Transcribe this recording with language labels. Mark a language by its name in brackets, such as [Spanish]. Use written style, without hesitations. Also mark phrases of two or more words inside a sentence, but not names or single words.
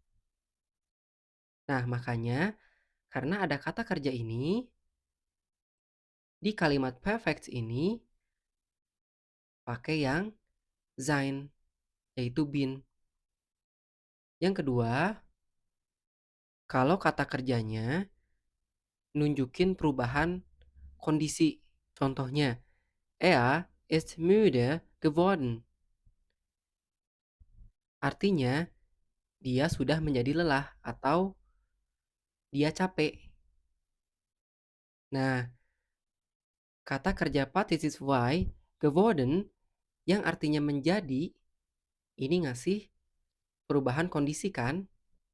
[Indonesian] Nah, makanya karena ada kata kerja ini, di kalimat perfect ini pakai yang sein, yaitu bin. Yang kedua, kalau kata kerjanya nunjukin perubahan kondisi. Contohnya, [German] er ist müde geworden. [Indonesian] Artinya, dia sudah menjadi lelah atau dia capek. Nah, kata kerja participle geworden yang artinya menjadi ini ngasih perubahan kondisi kan?